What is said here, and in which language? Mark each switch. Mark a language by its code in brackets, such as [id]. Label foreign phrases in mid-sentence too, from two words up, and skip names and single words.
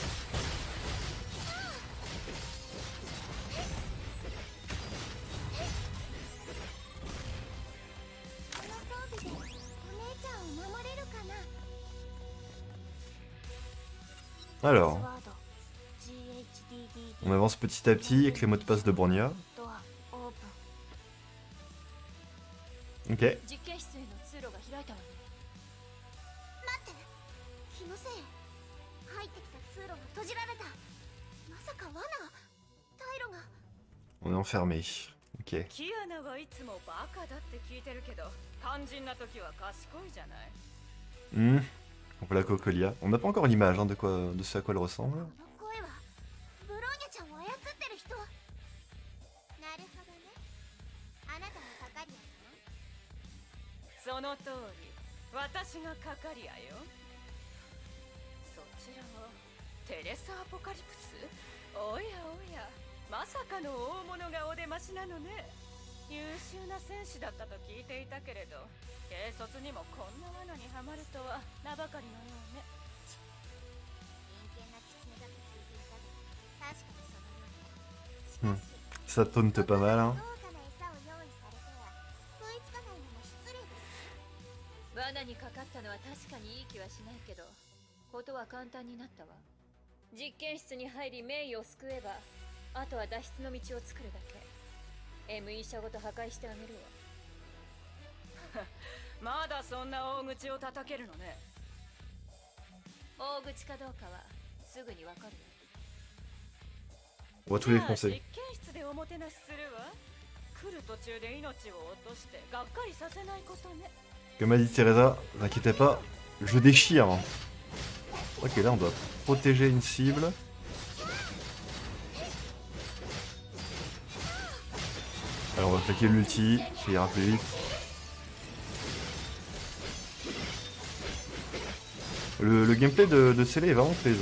[fr] Alors, on avance petit à petit avec les mots de passe de Bronya. Ok. [ja] 実験室への通路が開いたわね。のせい。入ってきた通路が閉じられた。まさか罠。タイロが。 [fr] On est enfermé. Ok. [ja] キアナはいつもバカだって聞いてるけど、肝心な時は賢いじゃない。 [fr] Voilà Cocolia. On n'a pas encore l'image hein, de ce à quoi elle ressemble. [ja] この声はブローニャちゃんを操ってる人。なるほどね。あなたのカカリアさん。その通り、私がカカリアよ。そちらはテレサ・アポカリプス。おやおや、まさかの大物がお出ましなのね。優秀な戦士だったと聞いていたけれど、軽率にもこんな罠にはまるとは名ばかりのようね。陰険な狐だと聞いていたが、確かにそのようね。しかし、 [fr] Ça taunte pas mal hein. [ja] 豪華な餌を用意されては食いつかないのも失礼です。罠にかかったのは確かにいい気はしないけど、ことは簡単になったわ。実験室に入りメイを救えば、あとは脱出の道を作るだけ。ME 社ごと破壊してあげるわ。まだそんな大口を叩けるのね。大口かどうかはすぐにわかる。 [fr] On va tous les [ja] じゃあ [fr] foncer. [ja] 実験室でおもてなしするわ。来る途中で命を落としてがっかりさせないことね。 [fr] Comme a dit Teresa, vous inquiétez pas, je déchire. Hein. Ok, là on doit protéger une cible. Alors on va attaquer l'ulti, ça ira plus vite. Le gameplay de Célé est vraiment plaisant.